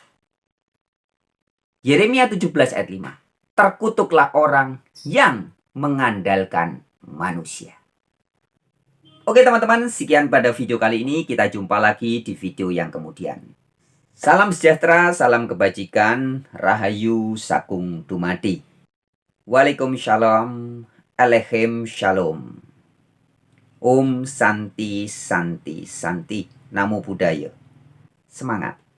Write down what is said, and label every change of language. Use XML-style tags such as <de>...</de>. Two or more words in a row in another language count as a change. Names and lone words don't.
<id>Yeremia 17 ayat 5. Terkutuklah orang yang mengandalkan manusia. Oke teman-teman, sekian pada video kali ini. Kita jumpa lagi di video yang kemudian. Salam sejahtera, salam kebajikan,</id> <jv>rahayu sakung dumadi.</jv> <he>Waalaikumsalam, Alehem shalom.</he> <sa>Om Santi Santi Santi.</sa> <pi>Namo Buddhaya. Semangat.</pi>